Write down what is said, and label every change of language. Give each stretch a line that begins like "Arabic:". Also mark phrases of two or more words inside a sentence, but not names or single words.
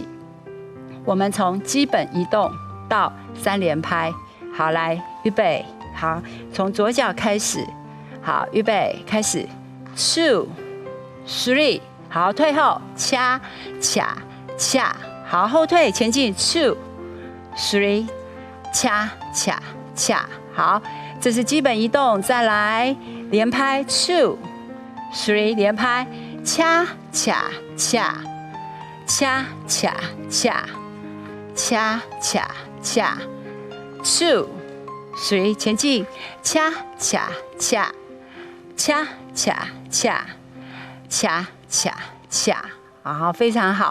Chinese: 我們從基本移動到3連拍，好，來，預備，好，從左腳開始，好，預備，開始 2 3，好，退後，恰恰恰，好，後退，前進 2 3，恰恰恰，好，這是基本移動，再來連拍 2 3，連拍，恰恰恰， 恰恰恰恰恰恰 ，2 3前进，恰恰恰恰恰恰恰恰恰，好，非常好。